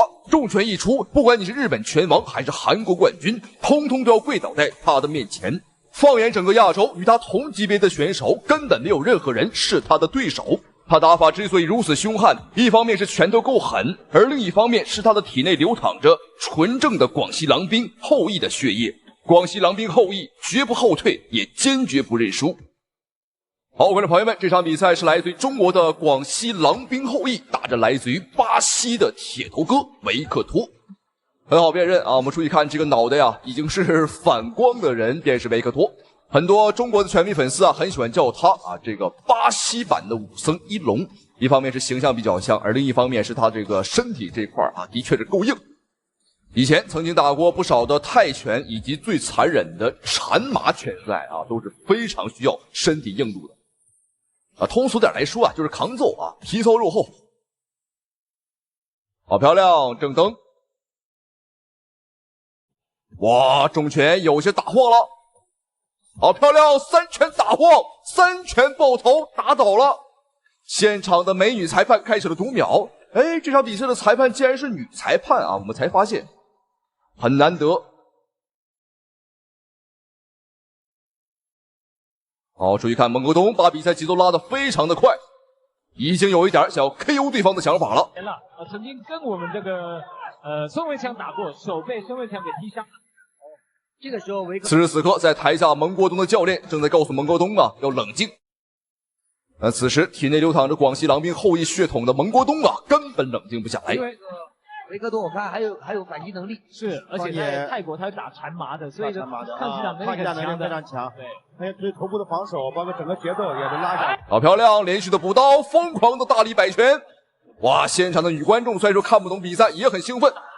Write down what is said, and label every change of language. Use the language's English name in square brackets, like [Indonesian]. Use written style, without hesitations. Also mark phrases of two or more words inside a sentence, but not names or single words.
[Chinese] 重拳一出，不管你是日本拳王還是韓國冠軍，通通都要跪倒在他的面前。放眼整個亞洲，與他同級別的選手，根本沒有任何人是他的對手。他打法之所以如此兇悍，一方面是拳頭夠狠，而另一方面是他的體內流淌着純正的廣西狼兵後裔的血液。廣西狼兵後裔絕不後退，也堅決不認輸。好，觀眾朋友們，這場比賽是來自於中國的廣西狼兵後裔打着來自於巴西的鐵頭哥維克托，很好辨認啊。我們注意看這個腦袋啊，已經是反光的人，便是維克托。很多中國的拳迷粉絲啊，很喜歡叫他啊這個巴西版的武僧一龍。一方面是形象比較像，而另一方面是他這個身體這塊啊，的確是夠硬。以前曾經打過不少的泰拳，以及最殘忍的纏馬拳賽啊，都是非常需要身体硬度的。啊，通俗點來說啊，就是扛揍啊，皮糙肉厚。好漂亮，正蹬。哇，重拳有些打晃了。好漂亮，三拳打晃，三拳爆頭打倒了。現場的美女裁判開始了讀秒。哎，這場比賽的裁判竟然是女裁判啊，我們才發現。很難得。好，注意看，孟國東把比賽節奏拉得非常的快，已經有一點想要 KO 對方的想法了。曾經跟我們這個孫維強打過，手被孫維強給踢傷。這個時候此時此刻，在台下孟國東的教練正在告訴孟國東啊，要冷靜。此時體內流淌着廣西狼兵後裔血統的孟國東啊，根本冷靜不下來。維克多我看還有反擊能力，是，而且在泰國他是打纏麻的，所以抗擊打能力非常強。对，还有对头部的防守，包括整個節奏也是拉下來。好漂亮，連續的補刀，瘋狂的大力擺拳。哇，現場的女觀眾雖然說看不懂比賽，也很興奮。